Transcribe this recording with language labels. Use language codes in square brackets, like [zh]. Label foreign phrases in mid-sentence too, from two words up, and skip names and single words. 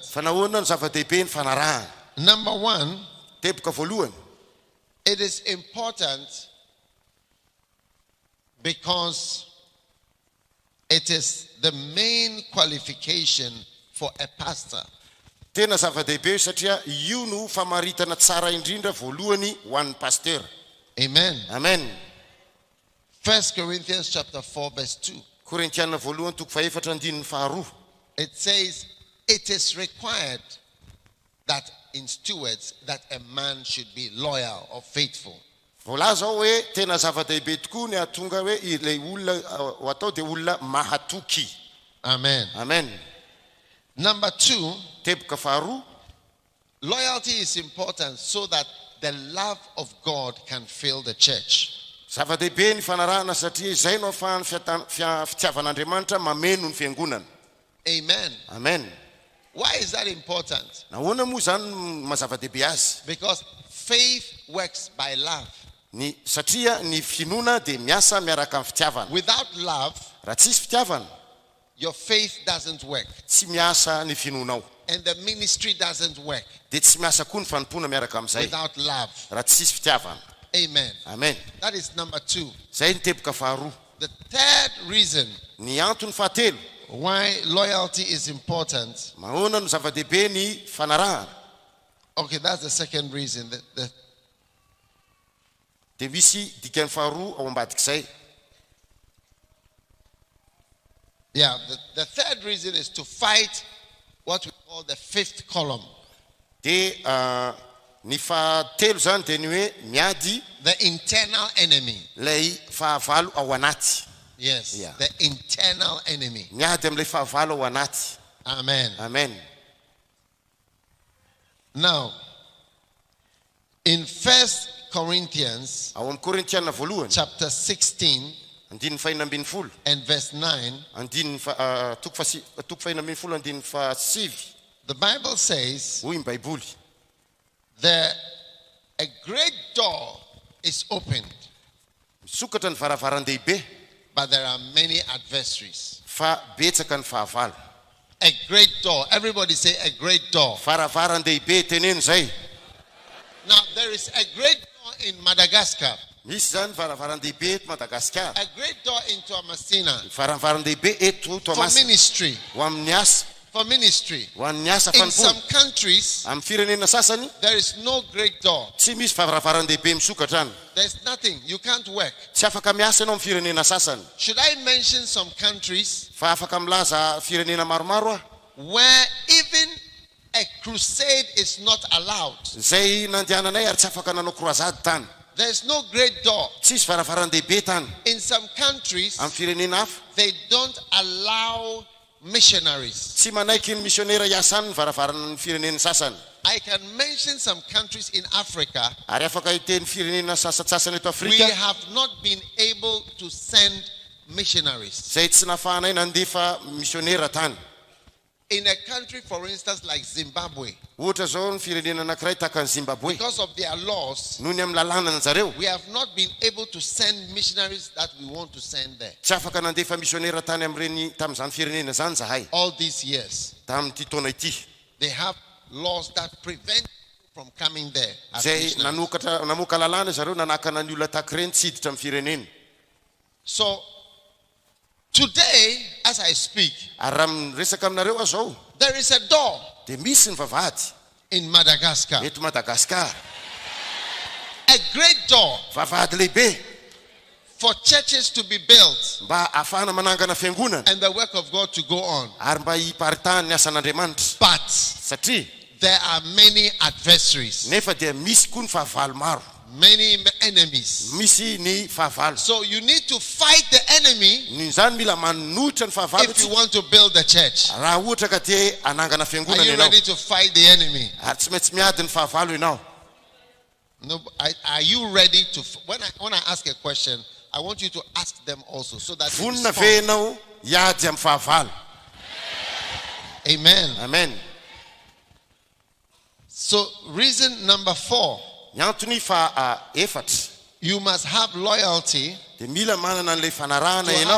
[mg] Fa nahoana ny zava-dehibe ny fanarahana? [en] Number one, [mg] Teboka voalohany, [en] it is important because it is the main qualification for a pastor. [mg] tena zava-dehibe satria io no famaritana tsara indrindra voalohany ho an'ny pasteur. [en] Amen. Amen. 1 Corinthians chapter 4 verse 2. [mg] Korintiana voalohany toko 4:2. [en] It says, it is required that in stewards that a man should be loyal or faithful. [mg] Voalaza ao hoe tena zava-dehibe tokoa ny ahatonga hoe ilay olona ho atao dia olona mahatoky. [en] Amen. Amen. Number two, [mg] Teboka faharoa, [en] loyalty is important so that the love of God can fill the church. [mg] zava-dehibe ny fanarahana satria izay no ahafahan'ny fitiavan'Andriamanitra mameno ny fiangonana. [en] Amen. Amen. Why is that important? [mg] Nahoana moa zany mazava-dehibe azy? [en] Because faith works by love. [mg] Satria ny finoana dia miasa miaraka amin'ny fitiavana. [en] Without love, [mg] Raha tsisy fitiavana, [en] your faith doesn't work. [mg] tsy miasa ny finoanao. [en] And the ministry doesn't work [mg] Dia tsy miasa koa ny fanompona miaraka amin'izay [en] without love. [mg] raha tsisy fitiavana. [en] Amen. Amen. That is number two. [mg] Zay ny teboka faharoa. [en] The third reason [mg] Ny antony fahatelo, [en] why loyalty is important. [mg] mahoana no zava-dehibe ny fanarahana. [en] Okay, that's the second reason. [mg] Dia misy dikany faharoa ao ambadik'izay. [en] Yeah, the third reason is to fight what we call the fifth column. [mg] Dia ny fahatelo zany dia ny hoe miady [en] The internal enemy. [mg] lay fahavalo ao anaty. [en] Yes, Yeah. the internal enemy. [mg] Miady am'lay fahavalo ao anaty. [en] Amen. Amen. Now, in 1 Corinthians [mg] Ao amin'ny Korintiana voalohany, [en] chapter 16 [mg] andininy fahinambin'ny folo, [en] and verse 9, [mg] andininy toko fahinambin'ny folo, andininy fasivy, [en] the Bible says, [mg] hoy ny baiboly, [en] a great door is opened, [mg] misokatra ny varavaran-dehibe, [en] but there are many adversaries. [mg] fa betsaka ny fahavalo. [en] A great door. Everybody say a great door. [mg] Varavaran-dehibe teneno zay. [en] Now, there is a great door in Madagascar. [mg] Misy zany varavaran-dehibe eto Madagaskar. [en] A great door in Toamasina. [mg] Varavaran-dehibe eto [en] For [mg] Toamasina. [en] ministry. [mg] Ho amin'ny asa, [en] For ministry. [mg] ho amin'ny asa [en] In some [mg] fanompoana. [en] countries, [mg] Amin'ny firenena sasany, [en] there is no great door. [mg] tsy misy varavaran-dehibe misokatra any. [en] There's nothing. You can't work. [mg] Tsy afaka miasa ianao amin'ny firenena sasany. [en] Should I mention some countries [mg] Fa afaka milaza firenena maromaro ah. [en] where even a crusade is not allowed? [mg] Zay nandehananay ary tsy afaka nanao croisade tany. [en] There's no great door. [mg] Tsisy varavaran-dehibe tany. [en] In some countries, [mg] Amin'ny firenena hafa, [en] they don't allow missionaries. [mg] tsy manaiky ny misionera hiasa any ny varavaran'ny firenena sasany. [en] I can mention some countries in Africa. [mg] Ary afaka hiteny firenena sasasasany eto [en] We [mg] Afrika, [en] have not been able to send missionaries. [mg] zay tsy nafahanay nandefa misionera tany. [en] In a country, for instance, like Zimbabwe, [mg] Ohatra zao ny firenena anankiray tahaka ny Zimbabwe, [en] because of their laws, [mg] noho ny amin'ny lalànany zareo, [en] we have not been able to send missionaries that we want to send there [mg] tsy afaka nandefa misionera tany amin'ireny tamin'izany firenena zany zahay. [en] all these years. [mg] Tamin'ity taona ity, [en] They have laws that prevent people from coming there as [mg] zay [en] missionaries. [mg] namoaka lalàna zareo nanakana ny olona tahaka ireny tsy hiditra amin'ny firenena. [en] So today, as I speak, [mg] Ary raha miresaka aminareo aho zao, [en] there is a door [mg] dia misy ny vavahady [en] in Madagascar, [mg] eto Madagaskar. [en] a great door [mg] Vavahady lehibe [en] for churches to be built [mg] mba ahafahana manangana fiangonana [en] and the work of God to go on. [mg] ary mba hiparitahany ny asan'Andriamanitra. [en] But [mg] Satria [en] there are many adversaries, [mg] nefa dia misy koa ny fahavalo maro, [en] many enemies. [mg] misy ny fahavalo. [en] So you need to fight the enemy [mg] Ny zany mila manohitra ny fahavalo [en] if you want to build the church. [mg] raha ohatra ka te anangana [en] Are [mg] fiangonana [en] you [mg] ianao. [en] ready to fight the enemy? [mg] Ary tsy maintsy miady ny fahavalo ianao. [en] No, are you ready to? When I ask a question, I want you to ask them also, so that you [mg] Vonina [en] respond. [mg] ve ianao hiady amin'ny fahavalo? [en] Amen. Amen. So reason number 4, [mg] Ny antony efatra, [en] you must have loyalty [mg] dia mila manana an'ilay fanarahana [en] to [mg] ianao